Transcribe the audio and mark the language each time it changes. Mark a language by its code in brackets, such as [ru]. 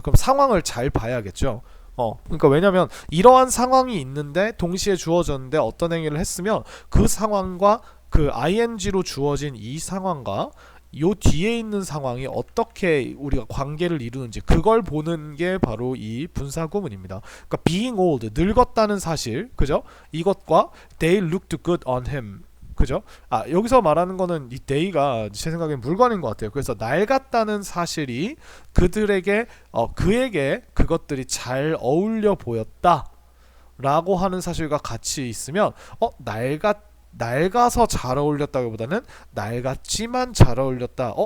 [ko] 그럼 상황을 잘 봐야겠죠. 그러니까 왜냐면 이러한 상황이 있는데 동시에 주어졌는데 어떤 행위를 했으면 그 상황과 그 ing로 주어진 이 상황과 요 뒤에 있는 상황이 어떻게 우리가 관계를 이루는지 그걸 보는 게 바로 이 분사 구문입니다. 그러니까 [en] being old, [ko] 늙었다는 사실, 그죠? 이것과 [en] they looked good on him, [ko] 그죠? 여기서 말하는 거는 이 they가 제 생각엔 물건인 것 같아요. 그래서 낡았다는 사실이 그들에게 그에게 그것들이 잘 어울려 보였다 라고 하는 사실과 같이 있으면 낡아서 잘 어울렸다기보다는 낡았지만 잘 어울렸다.